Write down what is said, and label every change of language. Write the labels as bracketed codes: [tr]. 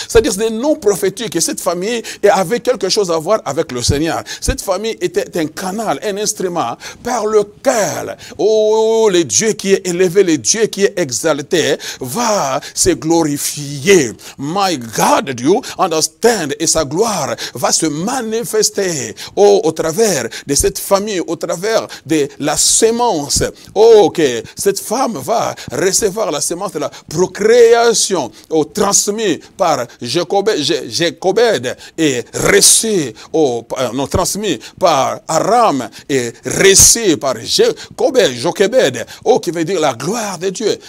[fr] C'est-à-dire des noms prophétiques, et cette famille avait quelque chose à voir avec le Seigneur. Cette famille était un canal, un instrument par lequel, le Dieu qui est élevé, le Dieu qui est exalté, va se glorifier. [en] My God, do you understand? [fr] Et sa gloire va se manifester au travers de cette famille, au travers de la sémence. Que cette femme va recevoir la sémence de la procréation, transmis par Jochébed et reçu, transmis par Aram et reçu par Jochébed, qui veut dire la gloire de Dieu.